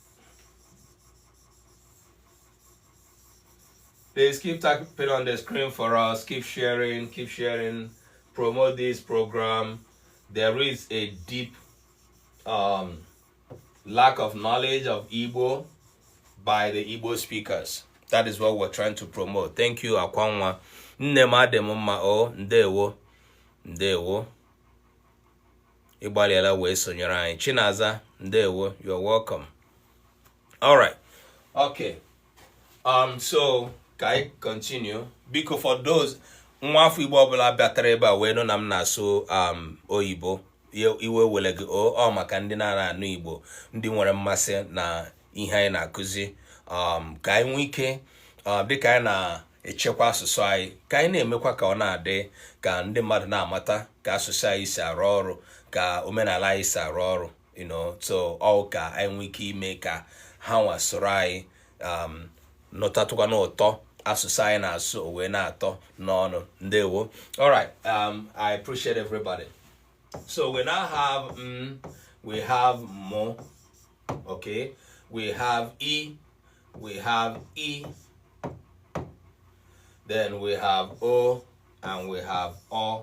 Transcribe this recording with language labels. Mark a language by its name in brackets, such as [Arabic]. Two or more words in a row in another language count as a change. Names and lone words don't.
[English] Please keep tapping on the screen for us. Keep sharing. Promote this program. There is a deep lack of knowledge of Igbo by the Igbo speakers. That is what we're trying to promote. Thank you, [Igbo] Akwanwa. Nnema demumma o ndewo. Ndewo. Igbaliela we sonyere anyị. Chinaza, ndewo. [English] You're welcome. All right. Okay. So I continue because for those [Igbo] nwafu Igbo ọbụla bịatara ebe a wee nụ na m na-asụ oyibo iwe wele gị ọ maka ndị na-anụ Igbo ndị nwere mmasị na ihe anyị na-akụzi ka anyị nwee ike dịka anyị na-echekwa asụsụ anyị ka anyị na-emekwa ka ọ na-adị ka ndị mmadụ na-amata ka asụsụ anyị si arụ ọrụ ka omenala anyị si arụ ọrụ so ọ ka anyị nwee ike ime ka ha nwa soro anyị nọtatụkwa n'ụtọ asụsụ anyị na-asụ wee na-atọ n'ọnụ. Ndewo. [English] All right. I appreciate everybody. So we now have we have mo, okay? We have e, then we have o, and we have o.